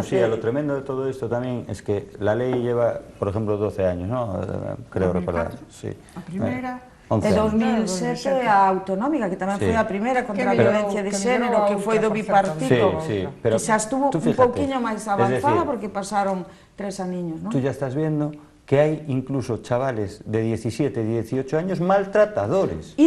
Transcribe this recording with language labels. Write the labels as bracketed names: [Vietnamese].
[Spanish] Pero sí, lo tremendo de todo esto también es que la ley lleva, por ejemplo, 12 años, ¿no? Creo recordar, sí. [Galician] A primeira... De 2007 a autonómica, que tamén foi a primeira contra a violencia de xénero, que foi do bipartito, que xa estuvo un pouquiño máis avanzada porque pasaron 3 aniños, non? [Spanish] Tú ya estás viendo que hay incluso chavales de 17, 18 años maltratadores.